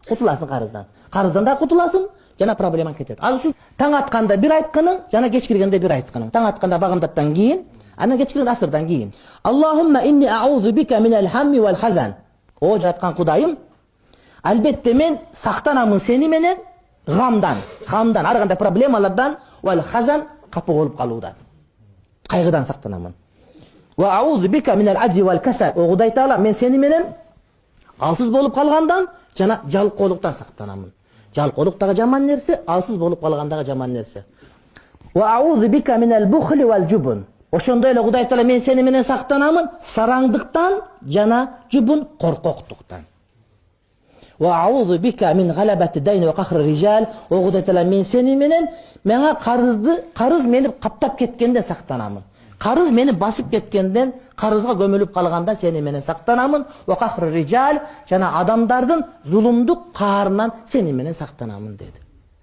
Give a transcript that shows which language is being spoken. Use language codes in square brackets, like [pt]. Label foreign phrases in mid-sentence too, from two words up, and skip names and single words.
[ky] кутуласың карыздан. Карыздан да кутуласың, жана проблемаң кетет. Ал үчүн таң атканда бир айтканың, жана кеч киргенде бир айтканың. Таң атканда багымдаттан кийин, анан кеч киргенде асырдан кийин. [ar] اللهم إني أعوذ بك من الهم والحزن. [ky] О жаткан Кудайым, албетте мен сактанамын сени менен гамдан, ар кандай проблемалардан, [ar] والحزن [ky] капа болуп калуудан. Кайгыдан сактанамын. [ar] وأعوذ بك من العجز والكسل. [ky] О Кудай Таала, мен сени менен алсыз болуп калгандан жана жалкоолуктан сактанамын. Жалкоолук дагы жаман нерсе, алсыз болуп калгандагы жаман нерсе. [ar] وأعوذ بك من البخل والجبن. [ky] Ошондой эле Кудай Таала, мен сени менен сактанамын сараңдыктан жана жубун коркоктуктан. [ar] وأعوذ بك من غلبة الدين وقهر الرجال. [ky] О Кудай Таала, мен сени менен мага карыз мени каптап кеткенде сактанамын. Карыз мени басып кеткенден, карызга көмүлүп калганда сени менен сактанамын. [ar] وقهر الرجال, [ky] жана адамдардын зулумдук каарынан сени менен сактанамын dedi.